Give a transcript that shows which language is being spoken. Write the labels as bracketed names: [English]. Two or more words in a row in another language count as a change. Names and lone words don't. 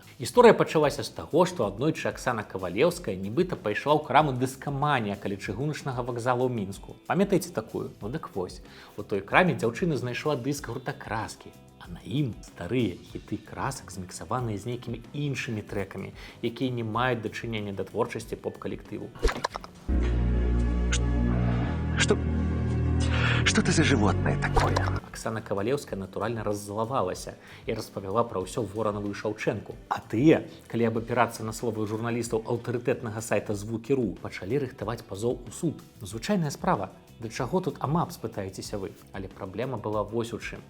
[Belarusian] Гісторыя пачалася з таго, што аднойчы Аксана Кавалеўская нібыта пайшла ў краму дыскаманія каля чыгуначнага вакзала ў Мінску. Памятаеце такую? Ну дык вось. У той краме дзяўчына знайшла дыск гурта краскі, а на ім старыя хіты красак зміксаваныя з нейкімі іншымі трэкамі, якія не маюць дачынення да творчасці поп-калектыву. [Russian] Что ты за животное такое? [Belarusian] Аксана Кавалеўская натуральна раззлавалася і распавяла пра ўсё Воранаву і Шаўчэнку. А тыя, калі абапірацца на словы журналістаў аўтарытэтнага сайта Звукі.ру, пачалі рыхтаваць пазоў у суд. Звычайная справа. Да чаго тут амап, спытаецеся вы? Але праблема была вось у чым.